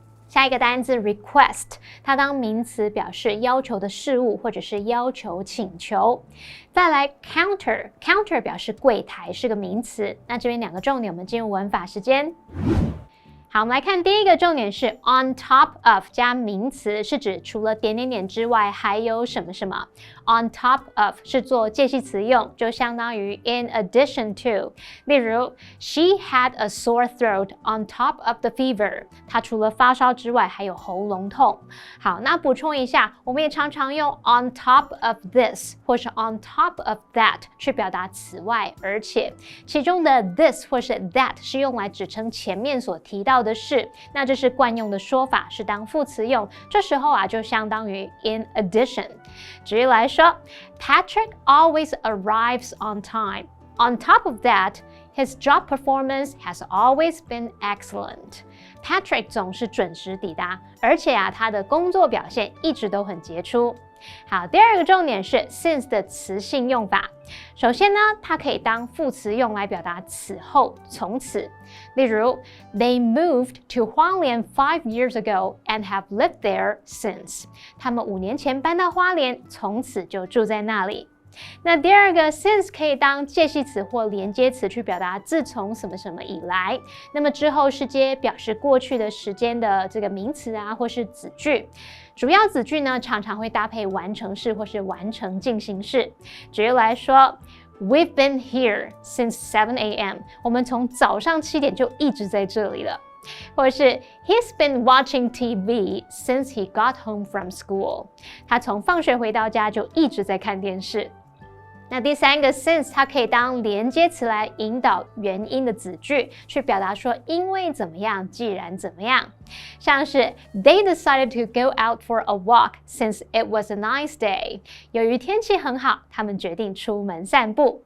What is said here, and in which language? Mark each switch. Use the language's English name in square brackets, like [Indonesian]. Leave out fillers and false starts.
[Chinese] 下一个单字 request， 它当名词表示要求的事物或者是要求请求。再来 counter 表示柜台，是个名词。那这边2个重点，我们进入文法时间。好，我们来看第一个重点是 on top of 加名词，是指除了点点点之外还有什么什么。 on top of 是做介系词用，就相当于 in addition to。例如 [English] She had a sore throat on top of the fever。 [Chinese] 她除了发烧之外还有喉咙痛。好，那补充一下，我们也常常用 on top of this 或是 on top of that 去表达此外而且，其中的 this 或是 that 是用来指称前面所提到的事，那这是惯用的说法，是当副词用，这时候啊就相当于 in addition。举例来说 [English] Patrick always arrives on time. On top of that, his job performance has always been excellent. [Chinese] Patrick 总是准时抵达，而且啊他的工作表现一直都很杰出。好，第2个重点是 since 的词性用法。首先呢，它可以当副词用来表达此后、从此。例如 [English] They moved to 花莲5 years ago and have lived there since. [Chinese] 他们5年前搬到花莲，从此就住在那里。那第2个 since 可以当介系词或连接词去表达自从什么什么以来，那么之后是接表示过去的时间的这个名词啊，或是子句。主要子句呢，常常会搭配完成式或是完成进行式。举例来说 [English] We've been here since 7 a.m. [Chinese] 我们从早上7点就一直在这里了。或者是 [English] He's been watching TV since he got home from school. [Chinese] 他从放学回到家就一直在看电视。那第3个 since 它可以当连接词来引导原因的子句，去表达说因为怎么样，既然怎么样。像是 [English] They decided to go out for a walk since it was a nice day. [Chinese] 由于天气很好，他们决定出门散步。